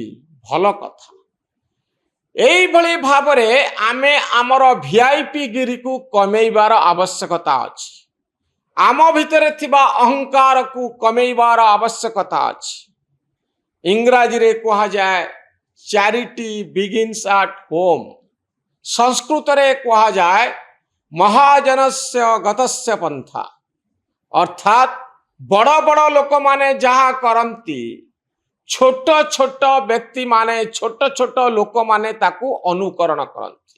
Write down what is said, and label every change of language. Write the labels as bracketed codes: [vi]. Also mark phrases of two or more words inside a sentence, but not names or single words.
[or] ଭଲ କଥା। ଏଇ ଭଳି ଭାବରେ ଆମେ ଆମର ଭିଆଇପି ଗିରି କୁ କମେଇବାର ଆବଶ୍ୟକତା ଅଛି। ଆମ ଭିତରେ ଥିବା ଅହଂକାର କୁ କମେଇବାର ଆବଶ୍ୟକତା ଅଛି। ଇଂରାଜୀ ରେ କହା ଯାଏ [en] charity begins at home. [or] ସଂସ୍କୃତ ରେ କହା ଯାଏ [sa] महाजनस्य गतस्य पंथा, [or] ଅର୍ଥାତ ବଡ଼ ବଡ଼ ଲୋକ ମାନେ ଯାହା କରନ୍ତି ଛୋଟ ଛୋଟ ବ୍ୟକ୍ତି ମାନେ ଛୋଟ ଛୋଟ ଲୋକ ମାନେ ତାକୁ ଅନୁକରଣ କରନ୍ତି।